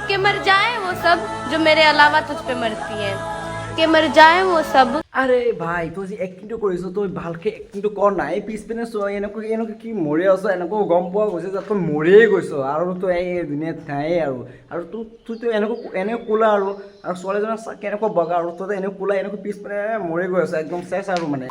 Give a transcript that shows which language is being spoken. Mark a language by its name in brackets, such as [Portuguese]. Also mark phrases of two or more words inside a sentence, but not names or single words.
[Hindi] कि मर जाए वो सब जो मेरे अलावा तुझ पे मरती हैं कि मर जाए वो सब। अरे भाई [Assamese] তুই যে এক্টিংটো কৰিছ তই ভালকে এক্টিংটো কৰ নাই পিছপিনে চোৱা এনেকুৱা কি মৰি আছ এনেকুৱা গম পোৱা গৈছে যে তই মৰিয়ে গৈছ আৰু তই এই দুনিয়াত নাই আৰু তুইতো এনেকুৱা ক'লা আৰু ছোৱালীজনৰ কেনেকুৱা বগা আৰু তই এনেকুৱা ক'লা এনেকুৱা পিছপিনে মৰি গৈ আছ একদম চেচ আৰু মানে।